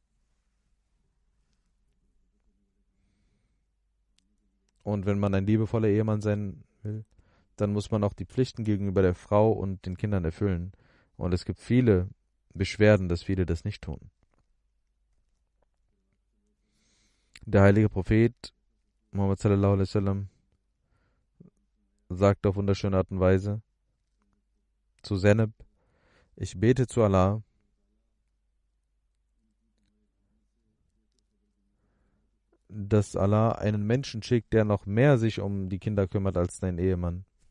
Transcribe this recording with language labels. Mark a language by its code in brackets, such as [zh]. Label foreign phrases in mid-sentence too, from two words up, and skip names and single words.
[de] Und wenn man ein liebevoller Ehemann sein will, dann muss man auch die Pflichten gegenüber der Frau und den Kindern erfüllen. Und es gibt viele Beschwerden, dass viele das nicht tun. Der heilige Prophet Muhammad [ar] صلى الله عليه وسلم [de] sagt auf wunderschöne Art und Weise zu Zainab, ich bete zu Allah, dass Allah einen Menschen schickt, der noch mehr sich um die Kinder kümmert als dein Ehemann.